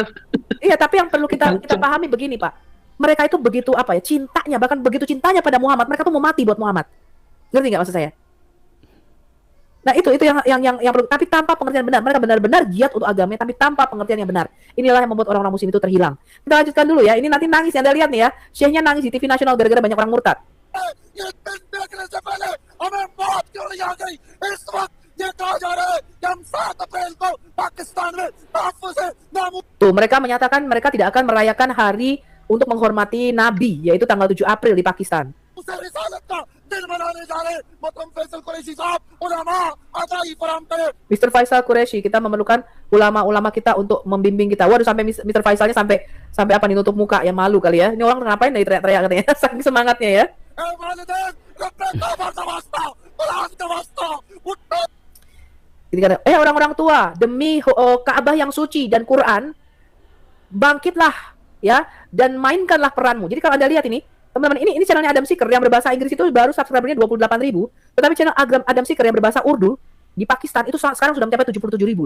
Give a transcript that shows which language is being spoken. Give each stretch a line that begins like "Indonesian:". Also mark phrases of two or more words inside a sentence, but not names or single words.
Indonesian: Iya, tapi yang perlu kita pahami begini, Pak. Mereka itu begitu cintanya, bahkan begitu cintanya pada Muhammad, mereka tuh mau mati buat Muhammad. Ngerti nggak maksud saya? Nah, itu yang perlu, tapi tanpa pengertian benar. Mereka benar-benar giat untuk agamanya, tapi tanpa pengertian yang benar. Inilah yang membuat orang-orang muslim itu terhilang. Kita lanjutkan dulu ya. Ini nanti nangis, Anda lihat nih ya. Syekhnya nangis di TV nasional gara-gara banyak orang murtad.
Urdu: یہ دن دیکھنے سے پہلے ہمیں موت کیوں نہیں آ گئی? اس وقت یہ کہا جا رہا ہے کہ ہم 7 اپریل کو پاکستان میں تحفظ ناموس
Indonesian: Tuh, mereka menyatakan mereka tidak akan merayakan hari untuk menghormati Nabi, yaitu tanggal 7 April di Pakistan.
Urdu: رسالت کا دن منانے جا رہے۔ محترم فیصل قریشی صاحب، علما آگاہی فراہم کریں.
Indonesian: Mr. Faisal Qureshi, kita memerlukan ulama-ulama kita untuk membimbing kita. Waduh, sampai Mr. Faisalnya sampai apa nih, nutup muka, ya malu kali ya. Ini orang ngapain nih teriak-teriak katanya, saking semangatnya ya.
Urdu: اے والدین، ربِ توبہ کا واسطہ، قرآن کا واسطہ، اٹھو.
Indonesian: Jadi kata, orang-orang tua, demi Ka'bah yang suci dan Quran, bangkitlah ya dan mainkanlah peranmu. Jadi kalau Anda lihat ini, teman-teman, ini channelnya Adam Seeker yang berbahasa Inggris itu baru subscribernya 28.000, tetapi channel Adam Seeker yang berbahasa Urdu di Pakistan itu sekarang sudah mencapai 77.000 loh.